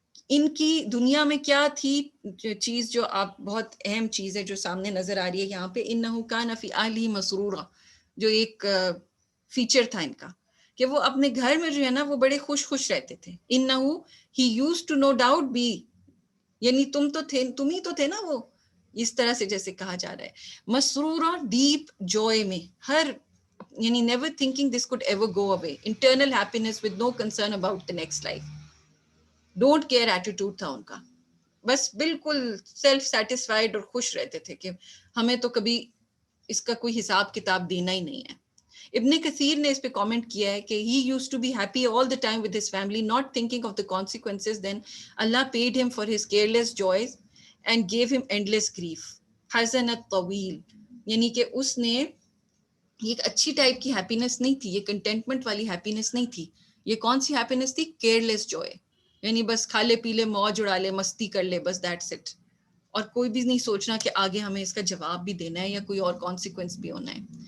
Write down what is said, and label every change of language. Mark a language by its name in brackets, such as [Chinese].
[Urdu] ان کی دنیا میں کیا تھی چیز جو آپ بہت اہم چیز ہے جو سامنے نظر آ رہی ہے یہاں پہ، انہو کان فی اہلہ مسرورا، جو ایک فیچر تھا ان کا کہ وہ اپنے گھر میں جو ہے نا وہ بڑے خوش رہتے تھے. انہو ہی [English] used to no doubt be، [Urdu] یعنی تم ہی تو تھے نا وہ، اس طرح سے جیسے کہا جا رہا ہے. [English] مسرورا، deep joy [Urdu] میں، ہر یعنی [English] never thinking this could ever go away، internal happiness with no concern about the next life، don't care attitude [Urdu] تھا ان کا. بس بالکل سیلف سیٹسفائڈ اور خوش رہتے تھے کہ ہمیں تو کبھی اس کا کوئی حساب کتاب دینا ہی نہیں ہے. ابن کثیر نے اس پہ کامنٹ کیا ہے کہ [English] he used to be happy all the time with his family, not thinking of the consequences. Then Allah paid him for his careless joys and gave him endless grief. [Urdu] حزن الطویل, یعنی کہ اس نے یہ ایک اچھی ٹائپ کی ہیپینس نہیں تھی, یہ کنٹینٹمنٹ والی ہیپینس نہیں تھی. یہ کون سی ہیپینس تھی؟ کیئرلیس جوائے, یعنی بس کھا لے پی لے موج اڑا لے مستی کر لے, بس [English] That's it. [Urdu] اور کوئی بھی نہیں سوچنا کہ آگے ہمیں اس کا جواب بھی دینا ہے یا کوئی اور کانسیکوینس بھی ہونا ہے.